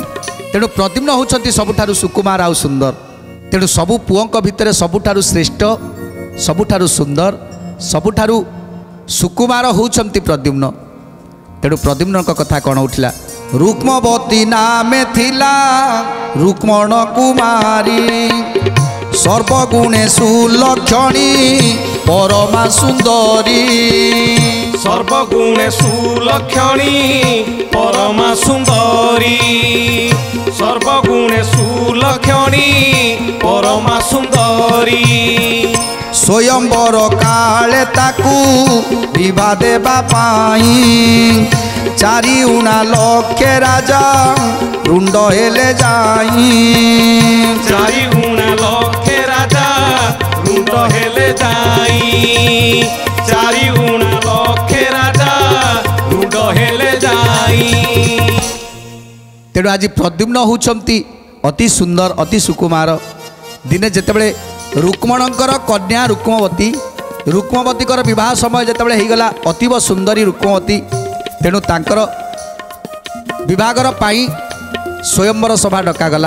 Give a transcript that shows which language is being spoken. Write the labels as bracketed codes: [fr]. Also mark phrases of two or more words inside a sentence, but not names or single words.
[or] ତେଣୁ ପ୍ରଦ୍ୟୁମ୍ନ ହେଉଛନ୍ତି ସବୁଠାରୁ ସୁକୁମାର ଆଉ ସୁନ୍ଦର। ତେଣୁ ସବୁ ପୁଅଙ୍କ ଭିତରେ ସବୁଠାରୁ ଶ୍ରେଷ୍ଠ, ସବୁଠାରୁ ସୁନ୍ଦର, ସବୁଠାରୁ ସୁକୁମାର ହେଉଛନ୍ତି ପ୍ରଦ୍ୟୁମ୍ନ। ତେଣୁ ପ୍ରଦ୍ୟୁମ୍ନଙ୍କ କଥା କ'ଣ ଉଠିଲା? ରୁକ୍ମବତୀ ନାମେ ଥିଲା ରୁକ୍ମଣ କୁମାରୀ ସର୍ବଗୁଣେ ସୁଲକ୍ଷଣୀ ପରମା ସୁନ୍ଦରୀ ସର୍ବଗୁଣେ ସୁଲକ୍ଷଣୀ ପରମା ସୁନ୍ଦରୀ ସର୍ବଗୁଣେ ସୁଲକ୍ଷଣୀ ପରମା ସୁନ୍ଦରୀ। ସ୍ୱୟଂବର କାଳେ ତାକୁ ବିଭା ଦେବା ପାଇଁ ଚାରି ଉଣା ଲକ୍ଷେ ରାଜା ରୁଣ୍ଡ ହେଲେ ଯାଇ ଚାରି ଗୁଣା ଲକ୍ଷେ ରାଜା ରୁଣ୍ଡ ହେଲେ ଯାଇ ଚାରି ଗୁଣା ଲକ୍ଷେ ରାଜା ରୁଣ୍ଡ ହେଲେ ଯାଇ। ତେଣୁ ଆଜି ପ୍ରଦ୍ୟୁମ୍ନ ହେଉଛନ୍ତି ଅତି ସୁନ୍ଦର, ଅତି ସୁକୁମାର। ଦିନେ ଯେତେବେଳେ ରୁକ୍ମଣଙ୍କର କନ୍ୟା ରୁକ୍ମବତୀଙ୍କର ବିବାହ ସମୟ ଯେତେବେଳେ ହେଇଗଲା, ଅତୀବ ସୁନ୍ଦରୀ ରୁକ୍ମବତୀ। ତେଣୁ ତାଙ୍କର ବିବାହର ପାଇଁ ସ୍ୱୟଂବର ସଭା ଡକାଗଲା।